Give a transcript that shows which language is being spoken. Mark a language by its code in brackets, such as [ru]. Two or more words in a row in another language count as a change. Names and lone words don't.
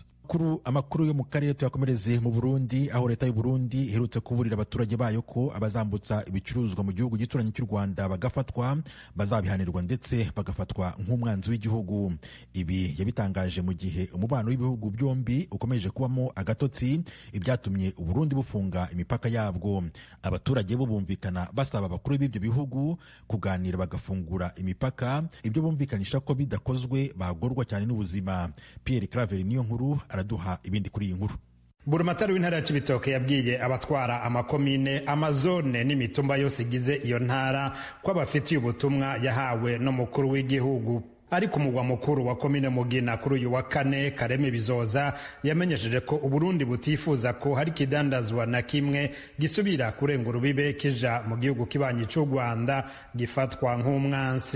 [rw] Amakuru yo mu karere tuyakomereze mu Burundi, aho leta y'u Burundi iherutse kuburira abaturage bayo ko abazambutsa ibicuruzwa mu gihugu gituranye cy'u Rwanda bagafatwa bazabihanirwa ndetse bagafatwa nk'umwanzi w'igihugu. Ibi yabitangaje mu gihe umubano w'ibihugu byombi ukomeje kubamo agatotsi, ibyatumye u Burundi bufunga imipaka yabwo. Abaturage bo bumvikana basaba abakuru b'ibyo bihugu kuganira bagafungura imipaka, ibyo bumvikanisha ko bidakozwe bagorwa cyane n'ubuzima. Pierre Claver niyo nkuru araduha ibindi kuri iyi nkuru. [rn] Burumatari w'intara ya Cibitoke yabwiye abatwara amakomine, amazone n'imitumba yose igize iyo ntara ko abafitiye ubutumwa yahawe n'umukuru w'igihugu. Ariko umugwa mukuru wa komine Mugina kuri uyu wa kane, Kareme Bizoza, yamenyesheje ko Uburundi butifuza ko hari kidandazwa na kimwe gisubira kurenga urubibe kija mu gihugu kibanyi cy'u Rwanda gifatwa nk'umwansi.